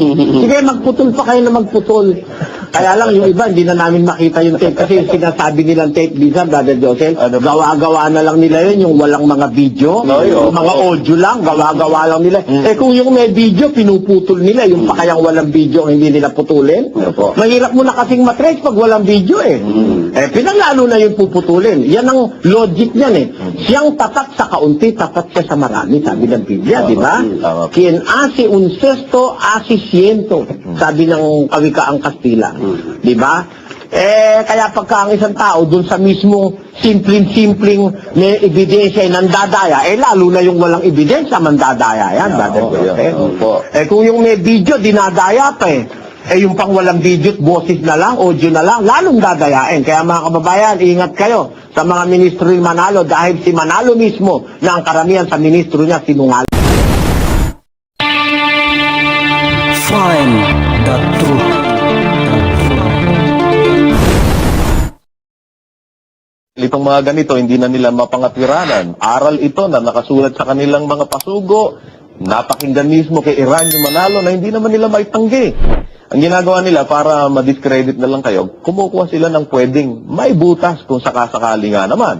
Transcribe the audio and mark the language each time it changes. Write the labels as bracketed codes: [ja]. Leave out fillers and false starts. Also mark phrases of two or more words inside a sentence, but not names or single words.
[tl] Sige, magputol pa kayo ng magputol. Kaya lang yung iba, hindi na namin makita yung tape kasi yung sinasabi nilang tape, bisa, Brother Joseph, gawa-gawa na lang nila yun, yung walang mga video, yung mga audio lang, gawa-gawa lang nila. Eh kung yung may video, pinuputol nila, yung pa kayang walang video, hindi nila putulin. Mahirap mo na kasing matrace pag walang video eh. Eh pinaglalo na yung puputulin. Yan ang logic niyan eh. Siyang tatat sa kaunti, tatat siya sa marami, sabi ng Biblia, di ba? [es] Quien hace un cesto, hace ciento, [tl] sabi ng kawikaang Kastila. Di ba? Eh, kaya pagka ang isang tao dun sa mismong simpleng may ebidensya ay nandadaya, eh lalo na yung walang ebidensya, mandadaya yan, Brother Joseph. Eh kung yung may video, dinadaya pa eh. Eh yung pang walang video, boses na lang, audio na lang, lalong dadayain. Kaya mga kababayan, ingat kayo sa mga ministro ni Manalo dahil si Manalo mismo na ang karamihan sa ministro niya sinungaling. [en] Find the truth. [tl] Itong mga ganito, hindi na nila mapangatwiranan. Aral ito na nakasulat sa kanilang mga pasugo, napakinggan mismo kay Eranio Manalo na hindi naman nila maitanggi. Ang ginagawa nila para ma-discredit na lang kayo, kumukuha sila ng pwedeng may butas kung sakasakali nga naman.